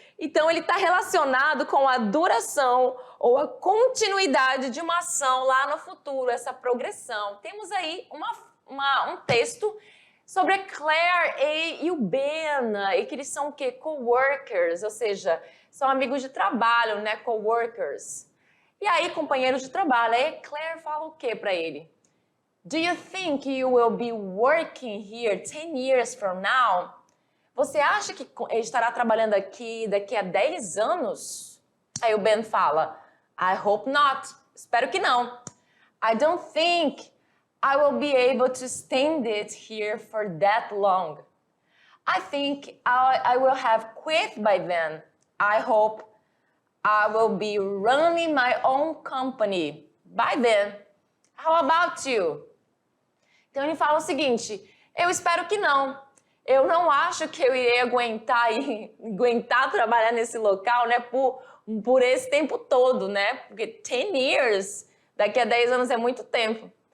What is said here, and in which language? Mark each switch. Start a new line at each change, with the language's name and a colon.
Portuguese: Então, ele está relacionado com a duração ou a continuidade de uma ação lá no futuro, essa progressão. Temos aí um texto sobre a Claire e o Ben, e que eles são o quê? Coworkers, ou seja, são amigos de trabalho, né? Coworkers. E aí, companheiros de trabalho, aí Claire fala o quê para ele?
English: Do you think you will be working here 10 years from now?
Portuguese: Você acha que estará trabalhando aqui daqui a 10 anos? Aí o Ben fala,
English: I hope not.
Portuguese: Espero que não.
English: I don't think I will be able to stand it here for that long. I think I will have quit by then. I hope I will be running my own company by then. How about you?
Portuguese: Então ele fala o seguinte, eu espero que não. Eu não acho que eu irei aguentar trabalhar nesse local, né, por esse tempo todo, né? Porque 10 years, daqui a 10 anos é muito tempo.